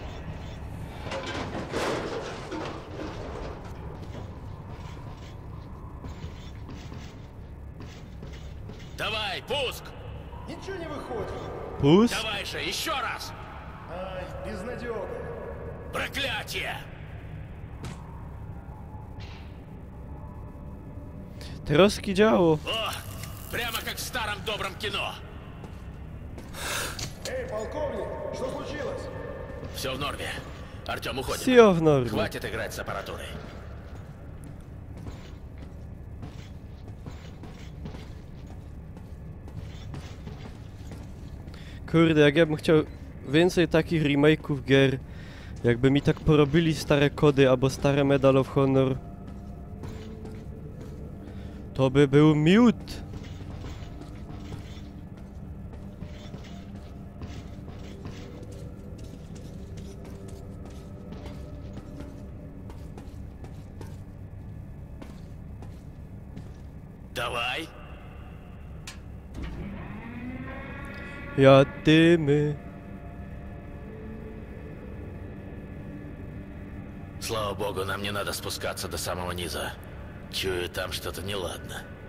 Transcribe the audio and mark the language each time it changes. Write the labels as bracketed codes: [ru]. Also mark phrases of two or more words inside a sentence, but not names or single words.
[ru] систему. Давай, пуск! Ничего не выходит. Pust. Давай же, еще раз! Ай, безнадега. Проклятие! [pl] Troski działo. [ru] О, прямо как в старом добром кино. Эй, полковник, что случилось? Все в норме. Артем, уходим. [pl] Все w normie. [ru] Хватит играть с аппаратурой. [pl] Kurde, jak ja bym chciał więcej takich remake'ów gier, jakby mi tak porobili stare kody albo stare Medal of Honor, to by był miód. [ru] Давай. Jadymy. Слава богу, нам не надо спускаться до самого низа. Чую, там что-то неладно.